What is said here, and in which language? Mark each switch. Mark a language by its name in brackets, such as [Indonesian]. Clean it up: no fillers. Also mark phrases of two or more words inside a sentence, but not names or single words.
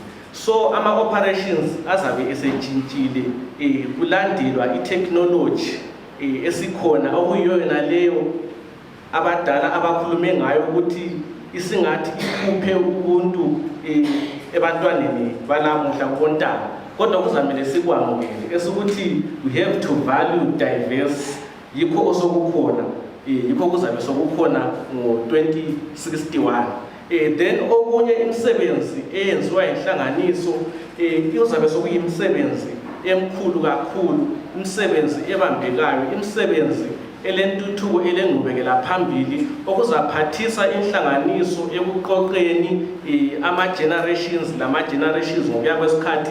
[North Ndebele] So ama-operations azabe esentshintshile kulandelwa i-technology esikhona okuyiyona leyo abadala abakhulume ngayo ukuthi isingathi ikhuphe ubuntu ebantwaneni balamuhla kontanga. Kodwa kuzamele sikwamukele esukuthi [English] we have to value diverse. [North Ndebele] Yikho osokukhona yikho kuzabe sokukhona ngo-2061. Then okunye imisebenzi eyenziwa inhlanganiso iyozabe sokuyimisebenzi emkhulu kakhulu, imisebenzi ebambekayo, imisebenzi elentuthuko elengqubekela phambili okuzaphathisa inhlanganiso ekuqoqeni ama-generations lama-generations ngokuya kwesikhathi.